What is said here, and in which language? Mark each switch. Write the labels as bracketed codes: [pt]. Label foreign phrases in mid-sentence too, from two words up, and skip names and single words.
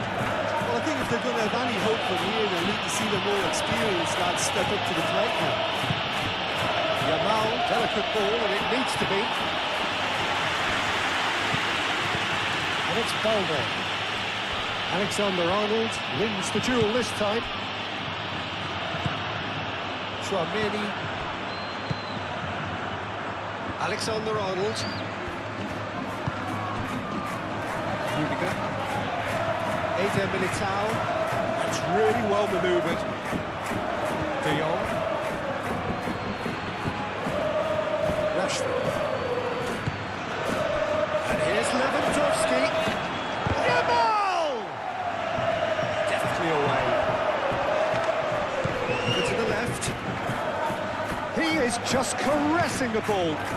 [en] Well, I think if they're going to have any hope from here, they'll need to see the more experienced lads step up to the plate now. Yamal, delicate ball, and it needs to be. And it's Balde. Alexander-Arnold wins the duel this time. Tchouaméni. Alexander-Arnold. Rudiger. Eder Militao. That's really well manoeuvred. De Jong. Rashford. And here's Lewandowski. Yamal! Deftly away. Over to the left. He is just caressing the ball.